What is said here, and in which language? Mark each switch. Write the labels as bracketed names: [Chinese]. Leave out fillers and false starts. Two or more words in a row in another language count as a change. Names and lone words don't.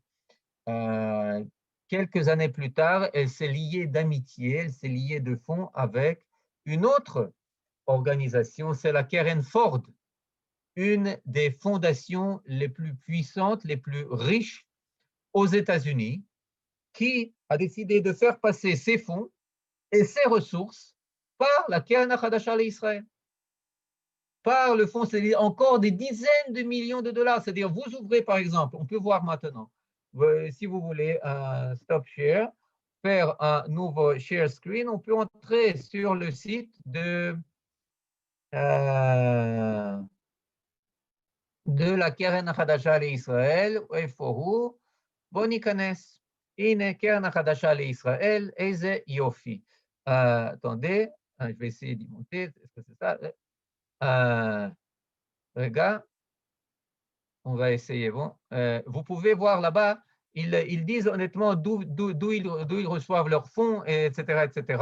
[French] Quelques années plus tard, elle s'est liée d'amitié, elle s'est liée de fonds avec une autre organisation, c'est la Keren Ford, une des fondations les plus puissantes, les plus riches aux États-Unis, qui a décidé de faire passer ses fonds et ses ressources par la Keren HaChadasha l'Israël. Par le fonds, c'est encore des dizaines de millions de dollars. C'est-à-dire, vous ouvrez par exemple, on peut voir maintenant, si vous voulez un [English] stop share, [French] faire un nouveau [English] share screen, [French] on peut entrer sur le site de la Keren HaChadasha l'Israël, [Hebrew] איפה בוא ניכנס. הנה, קרן החדשה לישראל, איזה יופי. [French] attendez, je vais essayer d'y monter, est-ce que c'est ça? Regarde, on va essayer. Bon, vous pouvez voir là-bas, ils disent honnêtement d'où ils reçoivent leurs fonds, etc., etc.